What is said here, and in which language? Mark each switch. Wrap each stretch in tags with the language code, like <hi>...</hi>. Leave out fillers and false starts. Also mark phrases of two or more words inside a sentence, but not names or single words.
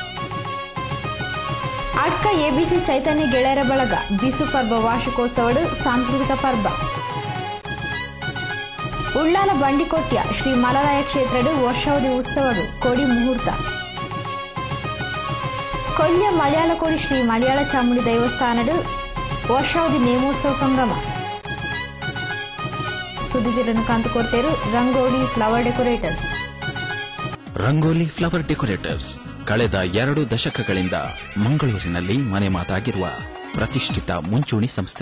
<tcy>ಅಡ್ಕ ಎಬಿಸಿ ಚೈತನ್ಯ ಗೆಳೆಯರ ಬಳಗ ಬಿಸು ಪರ್ವ ವಾರ್ಷಿಕೋತ್ಸವಡು ಸಾಂಸ್ಕೃತಿಕ ಪರ್ವ. ಉಳ್ಳಾಲ ಬಂಡಿಕೊಟ್ಯ ಶ್ರೀ ಮಲರಾಯ ಕ್ಷೇತ್ರಡು ವರ್ಷಾವಧಿ ಉತ್ಸವಡು ಕೊಡಿ ಮುಹೂರ್ತ. ಕೊಲ್ಯ ಮಲಯಾಳ ಕೋಡಿ ಶ್ರೀ ಮಲಯಾಳ ಚಾಮುಂಡಿ ದೈವಸ್ಥಾನಡು ವರ್ಷಾವಧಿ ನೇಮೋತ್ಸವ ಸಂಗಮ. ಸುದ್ದಿಗಳನ್ನು ಕಾಂತುಕೊಡ್ತೇರು ರಂಗೋಲಿ ಫ್ಲವರ್ ಡೆಕೋರೇಟರ್ಸ್.</tcy> <kn>ರಂಗೋಲಿ ಫ್ಲವರ್ ಡೆಕೋರೇಟರ್ಸ್ ಕಳೆದ 2 ದಶಕಗಳಿಂದ ಮಂಗಳೂರಿನಲ್ಲಿ ಮನೆ ಮಾತಾಗಿರುವ ಪ್ರತಿಷ್ಠಿತ ಮುಂಚೂಣಿ ಸಂಸ್ಥೆ.</kn>